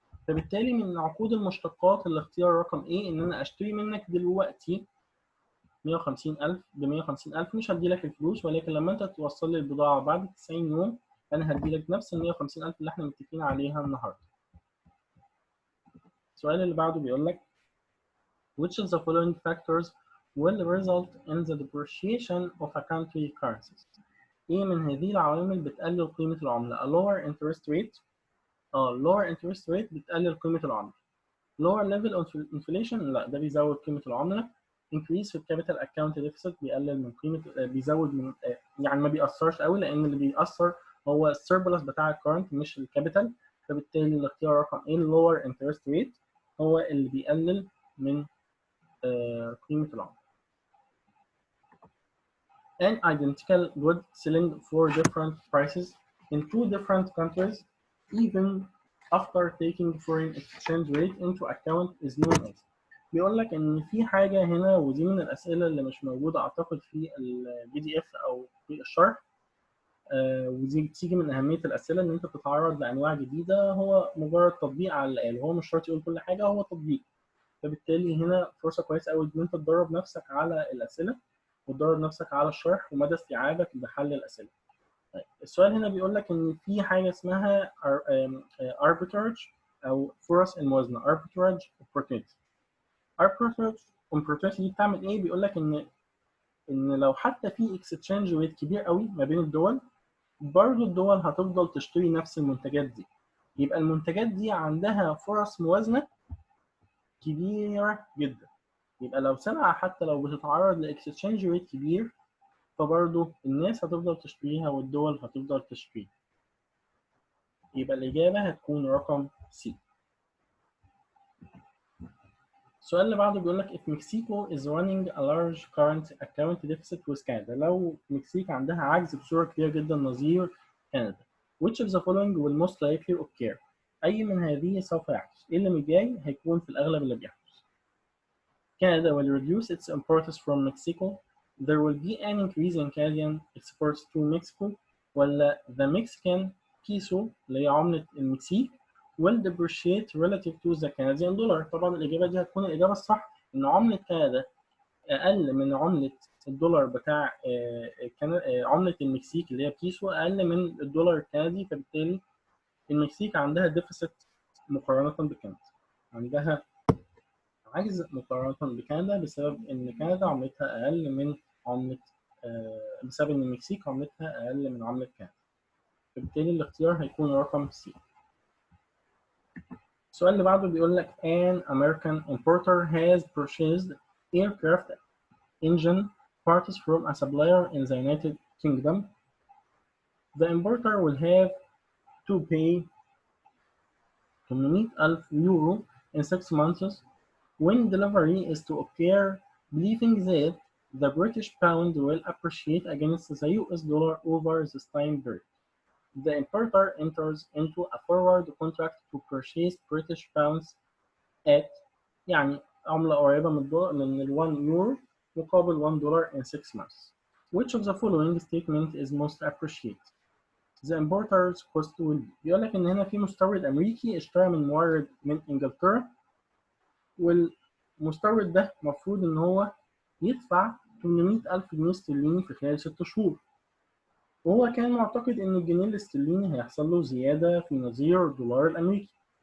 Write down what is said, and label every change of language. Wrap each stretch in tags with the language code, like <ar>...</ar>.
<ar>فبالتالي من عقود المشتقات الاختيار رقم إيه إن أنا أشتري منك دلوقتي 150,000 ب 150,000، مش هديلك الفلوس، ولكن لما أنت توصل لي البضاعة بعد 90 يوم أنا هديلك نفس ال 150,000 اللي إحنا متفقين عليها النهاردة. السؤال اللي بعده بيقول لك</ar> <en>which of the following factors will result in the depreciation of a country currency.</en> <ar>ايه من هذه العوامل بتقلل قيمة العملة؟</ar> <en>a lower interest rate. lower interest rate</en> <ar>بتقلل قيمة العملة.</ar> <en>lower level of inflation</en> <ar>لا، ده بيزود قيمة العملة. increase في capital account deficit بيقلل من قيمة، بيزود من، يعني ما بيأثرش قوي، لأن اللي بيأثر هو السيربلس بتاع الكارنت مش الكابيتال. فبالتالي الاختيار رقم A</ar> <en>lower interest rate</en> <ar>هو اللي بيقلل من قيمة العملة.</ar> <en>An identical good selling for different prices in two different countries even after taking foreign exchange rate into account is known as.</en> <ar>بيقول لك ان في حاجة هنا، ودي من الأسئلة اللي مش موجودة أعتقد في PDF أو في الشرح، ودي بتيجي من أهمية الأسئلة إن أنت بتتعرض لأنواع جديدة. هو مجرد تطبيق على اللي قاله، هو مش شرط يقول كل حاجة، هو تطبيق. فبالتالي هنا فرصة كويسة أوي إن أنت تدرب نفسك على الأسئلة وتدرب نفسك على الشرح ومدى استيعابك بحل الأسئلة. طيب السؤال هنا بيقول لك إن في حاجة اسمها arbitrage أو فرص الموازنة، arbitrage opportunity. arbitrage opportunity دي بتعمل إيه؟ بيقول لك إن لو حتى في exchange rate كبير قوي ما بين الدول، برضه الدول هتفضل تشتري نفس المنتجات دي. يبقى المنتجات دي عندها فرص موازنة كبيرة جدا. يبقى لو سلعة حتى لو بتتعرض لاكسشينج ريت كبير فبرضه الناس هتفضل تشتريها والدول هتفضل تشتريها. يبقى الإجابة هتكون رقم C. السؤال اللي بعده بيقول لك</ar> <en>if Mexico is running a large current account deficit with Canada.</en> <ar>لو مكسيك عندها عجز بصورة كبيرة جدا نظير كندا.</ar> <en>Which of the following will most likely occur.</en> <ar>أي من هذه سوف يحدث؟ إيه اللي جاي هيكون في الأغلب اللي بيحدث.</ar> <en>Canada will reduce its imports from Mexico. There will be an increase in Canadian exports to Mexico.</en> <ar>ولا</ar> <en>the Mexican peso</en> <ar>اللي هي عملة المكسيك</ar> <en>will depreciate relative to the Canadian dollar.</en> <ar>طبعا الإجابة دي هتكون الإجابة الصح إن عملة كندا أقل من عملة الدولار بتاع عملة المكسيك اللي هي بيسو أقل من الدولار الكندي، فبالتالي المكسيك عندها ديفيسيت مقارنة بكندا. عندها عجز مقارنة بكندا بسبب إن كندا عملتها أقل من عملة بسبب إن المكسيك عملتها أقل من عملة كندا. فبالتالي الاختيار هيكون رقم C. السؤال اللي بعده بيقول لك</ar> <en>an American importer has purchased aircraft engine parts from a supplier in the United Kingdom. The importer will have to pay 800,000 euro in 6 months when delivery is to occur, believing that the British pound will appreciate against the US dollar over this time period. The importer enters into a forward contract to purchase British pounds at</en> <ar>يعني عملة قريبة من ال 1 يورو مقابل 1 دولار</ar> <en>in 6 months. Which of the following statement is most appreciated? The importer's cost will be.</en> <ar>بيقول لك إن هنا في مستورد أمريكي اشترى من مورد من إنجلترا، والمستورد ده المفروض إن هو يدفع 800,000 جنيه استرليني في خلال 6 شهور. وهو كان معتقد إن الجنيه الاسترليني هيحصل له زيادة في نظير الدولار الأمريكي.</ar>